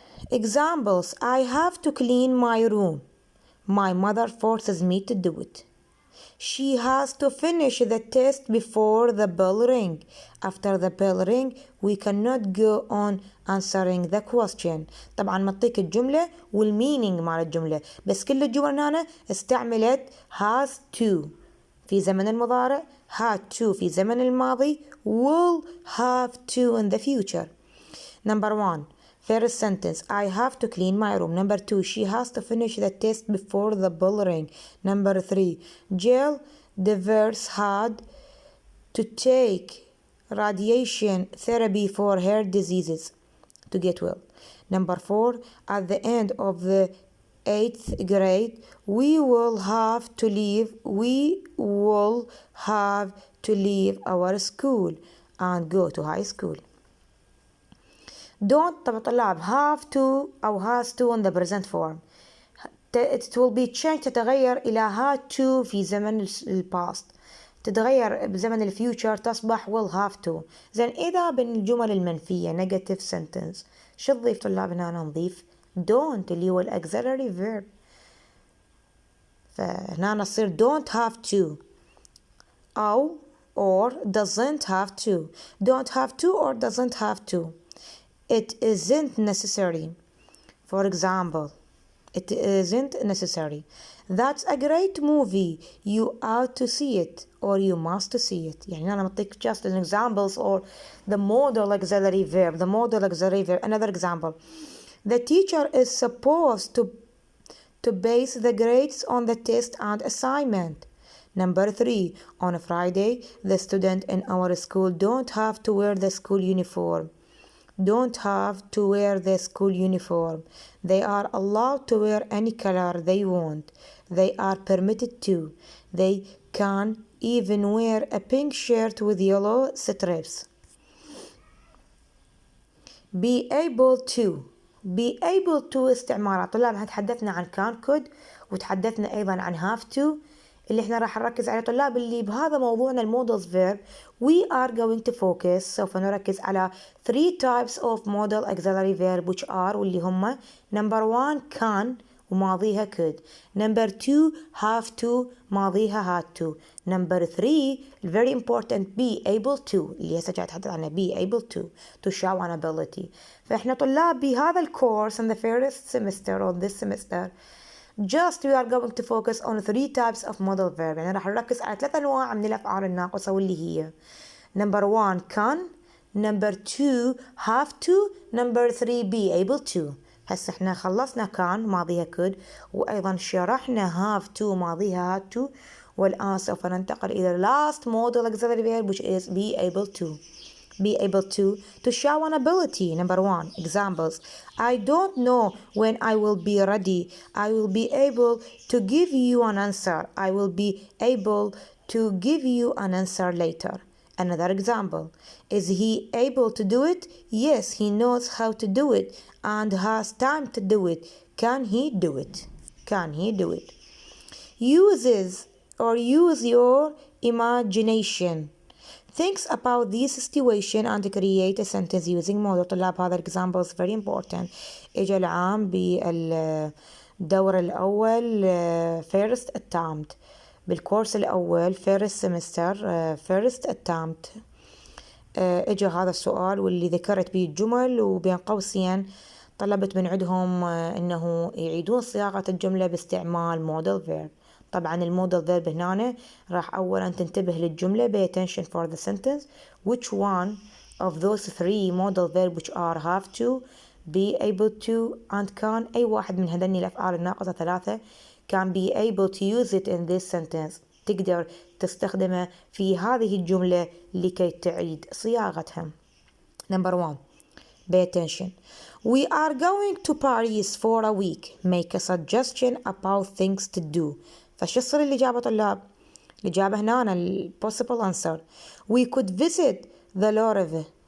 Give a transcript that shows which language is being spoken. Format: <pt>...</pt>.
<en>Examples. I have to clean my room. My mother forces me to do it. She has to finish the test before the bell ring. After the bell ring, we cannot go on answering the question.</en> <ar>طبعا معطيك الجملة والmeaning مال الجملة بس كل الجمل هنا استعملت has to في زمن المضارع had to في زمن الماضي</ar> <en>will have to in the future. Number 1 first sentence I have to clean my room. Number 2 she has to finish the test before the bell ring. Number 3 Jill Devers had to take radiation therapy for her diseases to get well. Number 4 at the end of the 8th grade we will have to leave our school. and go to high school. don't</en> <ar>طبعا طلاب</ar> <en>have to أو has to in the present form. It will be changed</en> <ar>تتغير إلى</ar> <en>had to في زمن past.</en> <ar>تتغير بزمن الفيوتشر تصبح</ar> <en>will have to.</en> <ar>زين إذا بالجمل المنفية negative sentence شو نضيف طلاب هنا؟ نضيف don't اللي هو auxiliary verb. فهنا نصير</ar> <en>don't have to أو or doesn't have to. don't have to or doesn't have to. It isn't necessary. For example, it isn't necessary. That's a great movie. You ought to see it or you must see it.</en> <ar>يعني أنا أعطيك</ar> <en>just an examples or the modal auxiliary verb. The modal auxiliary verb. Another example. The teacher is supposed to base the grades on the test and assignment. Number 3. On a Friday, the student in our school don't have to wear the school uniform. Don't have to wear the school uniform. They are allowed to wear any color they want. They are permitted to. They can even wear a pink shirt with yellow stripes. Be able to. Be able to استعمارات.</en> <ar>طلاب تحدثنا عن can could وتحدثنا أيضا عن have to اللي احنا راح نركز عليه طلاب اللي بهذا موضوعنا المودلز verb.</ar> <en>We are going to focus</en> <ar>سوف نركز على</ar> <en>3 types of modal auxiliary verb which are</en> <ar>واللي هم</ar> <en>number 1 can وماضيها could. number 2 have to ماضيها had to. number 3 very important be able to</en> <ar>اللي هسه قاعد أتحدث عنها</ar> <en>be able to show an ability.</en> <ar>فإحنا طلاب بهذا الكورس</ar> <en>in the first semester or this semester just we are going to focus on 3 types of modal verb.</en> <ar>يعني راح نركز على 3 أنواع من الأفعال الناقصة واللي هي</ar> <en>number 1 can, number 2 have to, number 3 be able to.</en> <ar>هسه احنا خلصنا</ar> <en>can ماضيها could وأيضا شرحنا have to ماضيها had to</en> <ar>والآن سوف ننتقل إلى</ar> <en>last modal auxiliary verb which is be able to. Be able to show an ability. Number 1 examples. I don't know when I will be ready. I will be able to give you an answer. I will be able to give you an answer later. Another example. Is he able to do it? Yes, he knows how to do it and has time to do it. Can he do it? Can he do it? Uses or use your imagination. Thinks about this situation and create a sentence using modal.</en> <ar>طلاب هذا</ar> <en>example is very important.</en> <ar>إجا العام بالدور الأول</ar> <en>first attempt</en> <ar>بالكورس الأول</ar> <en>first semester first attempt.</en> <ar>إجا هذا السؤال واللي ذكرت به الجمل وبين قوسين طلبت من عندهم إنه يعيدون صياغة الجملة باستعمال modal verb. طبعا المودال فيرب هنا راح أولا تنتبه للجملة</ar> <en>pay attention for the sentence which one of those 3 modal verb which are have to be able to and can</en> <ar>أي واحد من هذني الأفعال الناقصة 3</ar> <en>can be able to use it in this sentence</en> <ar>تقدر تستخدمه في هذه الجملة لكي تعيد صياغتها.</ar> <en>number 1 pay attention. We are going to Paris for a week. Make a suggestion about things to do.</en> <ar>فشو تصير الإجابة طلاب؟ الإجابة هنا ال possible answer.</ar> <en>We could visit the Louvre.</en>